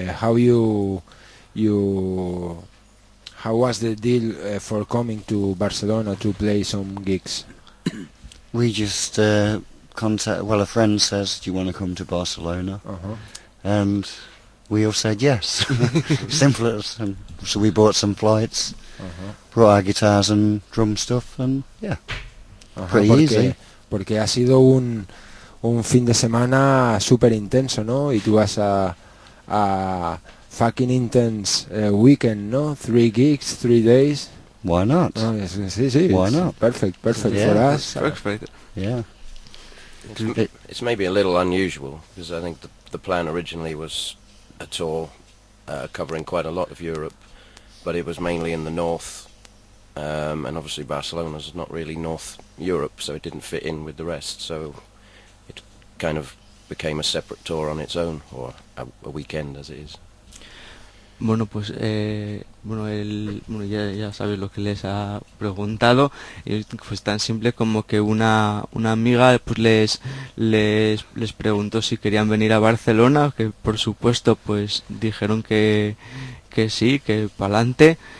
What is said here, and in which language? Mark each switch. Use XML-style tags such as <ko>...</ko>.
<en>How you how was the deal for coming to Barcelona to play some gigs? We just a friend says, "Do you want to come to Barcelona?" Uh-huh. And we all said yes. Simple as, and so we bought some flights, uh-huh, brought our guitars and drum stuff, and yeah.</en> <es>Ajá, porque ha sido un fin de semana súper intenso, ¿no? Y tú vas a</es> <en>fucking intense weekend,</en> <es>¿no?</es> <en>3 gigs, 3 days. Why not?</en> <es>Oh, sí.</es> <en>Why not? Perfect yeah, for us. Perfect. Yeah. It's maybe a little unusual, because I think the plan originally was a tour covering quite a lot of Europe, but it was mainly in the north. And obviously Barcelona's not really North Europe, so it didn't fit in with the rest, so it kind of became a separate tour on its own, or a weekend as it is.</en> <es>Bueno, pues ya sabes lo que les ha preguntado, y pues tan simple como que una amiga pues les preguntó si querían venir a Barcelona, que por supuesto pues dijeron que sí, que pa'lante.</es>